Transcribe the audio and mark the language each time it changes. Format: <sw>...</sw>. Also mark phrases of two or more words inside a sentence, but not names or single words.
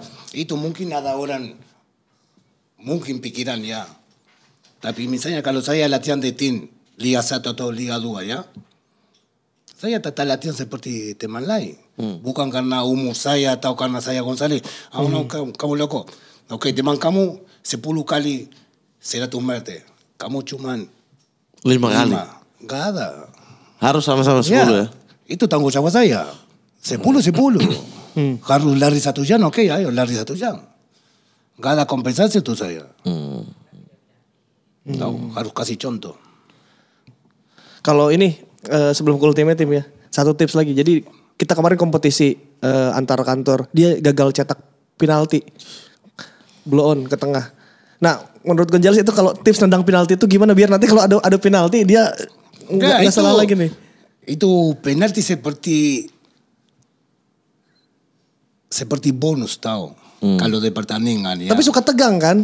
<id>Itu mungkin ada orang mungkin pikiran ya. Tapi misalnya kalau saya latihan di tim Liga 1 atau Liga 2 ya. Saya tetap latihan seperti teman lain. Bukan karena umur saya atau karena saya Gonzales. No, kamu loko. Oke, teman kamu 10 kali</id> <es>será tu muerte.</es> <id>Kamu cuman 5 kali. Nggak ada. Harus sama-sama 10 ya. Itu tanggung jawab saya. 10. Harus lari 1 jam, oke, ayo lari 1 jam. Gak ada kompensasi tuh saya. Tahu, harus kasih contoh. Kalau ini sebelum ke Ultimate Team ya, satu tips lagi. Jadi kita kemarin kompetisi antar kantor, dia gagal cetak penalti, blow on ke tengah. Nah, menurut Gonzales itu kalau tips nendang penalti itu gimana biar nanti kalau ada penalti dia nggak salah lagi nih? Itu penalti seperti bonus tahu. Kalau di pertandingan ya. Tapi suka tegang kan?</id>